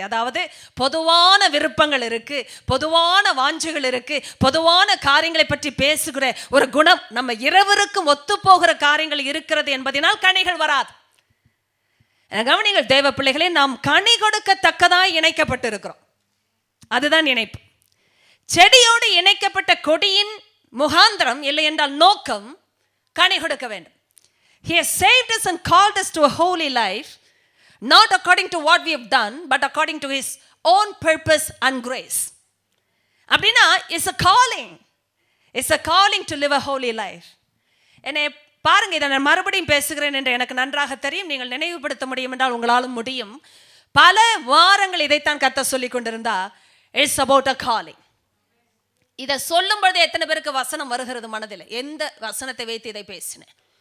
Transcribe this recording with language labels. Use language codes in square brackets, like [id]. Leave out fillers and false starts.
[ta] அதாவது பொதுவான விருப்பங்கள் இருக்கு, பொதுவான வாஞ்சுகள் இருக்கு, பொதுவான காரியங்களை பற்றி பேசுகிற ஒரு குணம் நம்ம இருவருக்கும் ஒத்து போகிற காரியங்கள் இருக்கிறது என்பதனால் கனிகள் வராது. கவனிங்கள் தேவ பிள்ளைகளே, நாம் கனி கொடுக்கத்தக்கதாய் இணைக்கப்பட்டிருக்கிறோம். அதுதான் இணைப்பு. செடியோடு இணைக்கப்பட்ட கொடியின் முகாந்திரம் இல்லை என்றால் நோக்கம் கனி கொடுக்க வேண்டும். [en] He has saved us and called us to a holy life, not according to what we have done, but according to His own purpose and grace. [ta] அப்படின்னா [en] it's a calling. It's a calling to live a holy life. [ta] என்னை பாருங்க, இதை நான் மறுபடியும் பேசுகிறேன் என்று எனக்கு நன்றாக தெரியும். நீங்கள் நினைவுபடுத்த முடியும் என்றால் உங்களாலும் முடியும். பல வாரங்கள் இதைத்தான் கர்த்தர் சொல்லிக் கொண்டிருந்தா, [en] it's about a calling. [ta] இதை சொல்லும் பொழுது எத்தனை பேருக்கு வசனம் வருகிறது மனதில்? எந்த வசனத்தை வைத்து இதை பேசினேன்?